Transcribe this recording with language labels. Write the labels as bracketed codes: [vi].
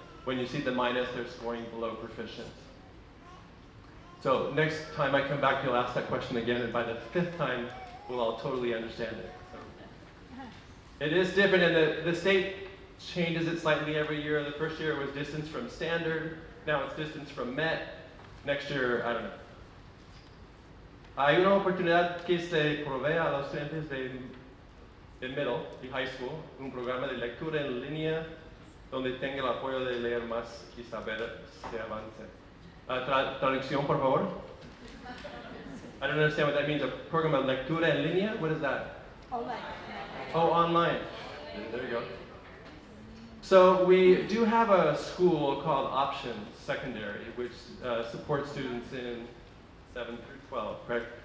[en] When you see the minus, they're scoring below proficient. So next time I come back, you'll ask that question again, and by the 5th time, we'll all totally understand it. It is different, and the state changes it slightly every year. The first year it was distance from standard, now it's distance from MET. Next year, I don't know. [es] Hay una oportunidad que se provee a los estudiantes de middle y high school, un programa de lectura en línea donde tenga el apoyo de leer más y saber se avance. Traducción, por favor. [en] I don't understand what that means. A program of [es] lectura en línea? [en] What is that? Online. Oh, online. There you go. So we do have a school called Options Secondary, which supports students in 7 through 12, correct?